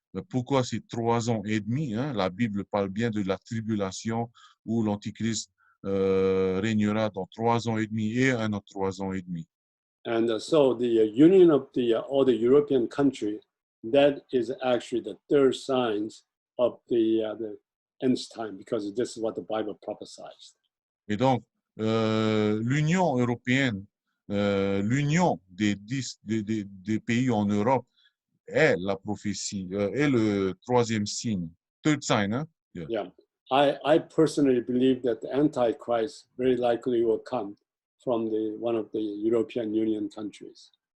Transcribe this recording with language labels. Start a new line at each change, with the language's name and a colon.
French: Pourquoi c'est 3 ans et demi? Hein? La Bible parle bien de la tribulation où l'Antichrist régnera dans 3 ans et demi et un autre 3 ans et demi.
English: And so the union of all the European countries, that is actually the third signs of the end time, because this is what the Bible prophesies.
French: Et donc, l'Union européenne, l'union des pays en Europe est la prophétie, est le troisième signe.
English: Third sign, hein? Yeah. I personally believe that the Antichrist very likely will come from one of the European Union countries.